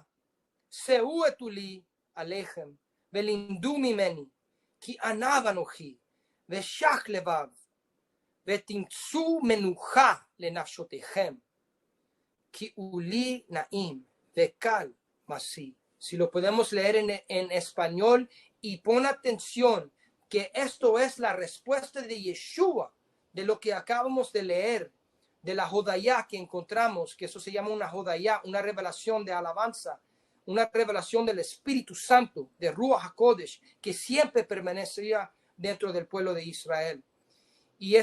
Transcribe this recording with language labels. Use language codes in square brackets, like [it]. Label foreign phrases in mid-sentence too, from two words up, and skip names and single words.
[he] שאו אתו לי עליכם ולמדו ממני, כי עניו אנוכי ושח לבב, ותמצאו מנוחה לנפשותיכם, כי הוא לי נעים וקל מסי. [es] Si lo podemos leer en español, y pon atención que esto es la respuesta de Yeshua de lo que acabamos de leer, de la Jodayá que encontramos, que eso se llama una Jodayá, una revelación de alabanza, una revelación del Espíritu Santo, de [he] רוח הקודש, [es] que siempre permanecía dentro del pueblo de Israel.